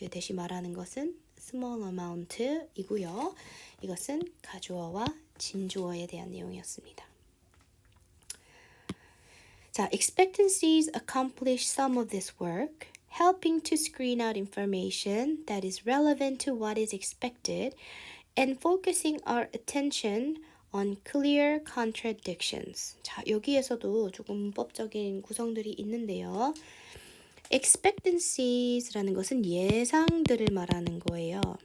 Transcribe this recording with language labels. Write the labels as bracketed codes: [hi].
[ko] 대시 말하는 것은 small amount 이고요. 이것은 가주어와 진주어에 대한 내용이었습니다. [en] 자, expectancies accomplish some of this work, helping to screen out information that is relevant to what is expected and focusing our attention on clear contradictions. [ko] 자, 여기에서도 조금 문법적인 구성들이 있는데요. expectancies라는 것은 예상들을 말하는 거예요.